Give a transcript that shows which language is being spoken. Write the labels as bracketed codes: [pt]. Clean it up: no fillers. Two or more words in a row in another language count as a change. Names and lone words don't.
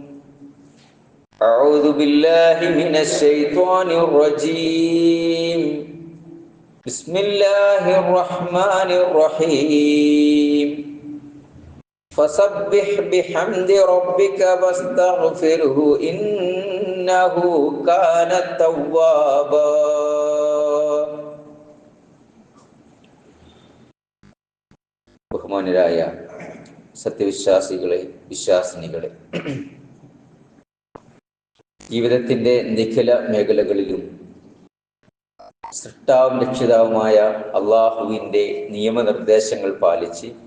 [ar] أعوذ بالله من الشيطان الرجيم بسم الله الرحمن الرحيم فسبح بحمد ربك واستغفره إنه كان توابا. [ml] ബഹുമാനരായ സത്യവിശ്വാസികളെ, വിശ്വാസിനികളെ, ജീവിതത്തിൻ്റെ നിഖില മേഖലകളിലും സൃഷ്ടാവും രക്ഷിതാവുമായ അള്ളാഹുവിൻ്റെ നിയമനിർദ്ദേശങ്ങൾ പാലിച്ച്